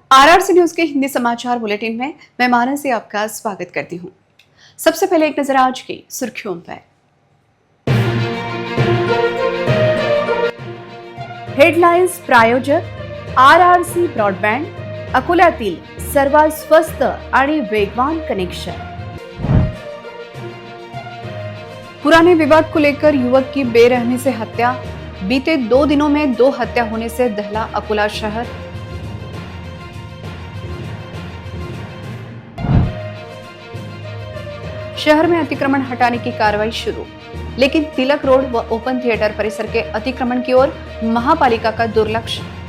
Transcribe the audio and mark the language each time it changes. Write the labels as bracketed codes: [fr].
[hi] RRC news के हिंदी समाचार bulletin में मैं मानसी आपका स्वागत करती हूं। सबसे पहले एक नजर आज की सुर्खियों पर। [mr] हेडलाइन्स प्रायोजक आरआरसी ब्रॉडबँड, अकोल्यातील सर्वात स्वस्त आणि वेगवान कनेक्शन। [hi] पुराने विवाद को लेकर युवक की बेरहमी से हत्या, बीते 2 दिनों में 2 हत्या होने से दहला अकोला शहर। शहर में अतिक्रमण हटाने की कार्रवाई शुरू, लेकिन तिलक रोड व ओपन थिएटर परिसर के अतिक्रमण की ओर महापालिका का दुर्लक्ष्य।